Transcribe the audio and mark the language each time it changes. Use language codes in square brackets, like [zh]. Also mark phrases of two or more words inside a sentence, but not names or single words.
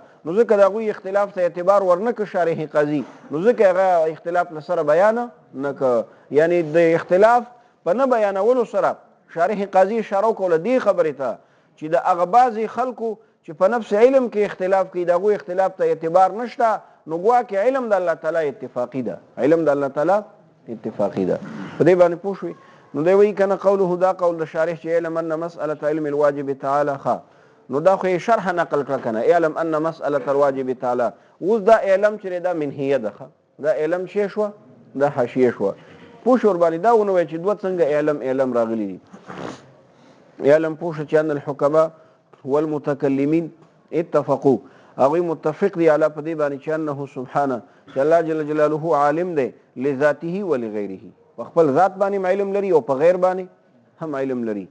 [ps] نو ځکه د هغوی اختلاف ته اعتبار ورنه که شارح قاضي، نو ځکه هغه اختلاف له سره بیانه نه که، یعنی د اختلاف په نه بیانولو سره شارح قاضي اشاره وکړله دې خبرې ته چې د هغه بعضې خلکو چې په نفس علم کې اختلاف کوي د هغوی اختلاف ته اعتبار نشته، نو ګواکې علم د الله تعالی اتفاقي ده، علم د الله تعالی اتفاقي ده. په دې باندې پوه شوي؟ نو دی وایي که نه قوله دا قول د شارح چې [ar] علم ان مسألة علم الواجب تعالی [ps] ښه، نو دا خو یې شرح نقل کړه که نه [ar] اعلم ان مسألة الواجب تعالی. [ps] اوس دا علم چې دا منهیه ده ښه، دا علم چې شوه دا حاشیه شوه. پوه شو ورباندې دا ونه وایي چې دوه څنګه علم راغلي دي. علم پوه شو چې [ar] ان الحکما والمتکلمین اتفقوا، [ps] هغوی متفق دی علی په دې باندې چې [ar] انه سبحانه [ps] چې الله جل جلاله عالم دی [ar] لذاته ولغیره، [ps] په خپل ذات باندې علم لري او په غیر باندې هم علم لري.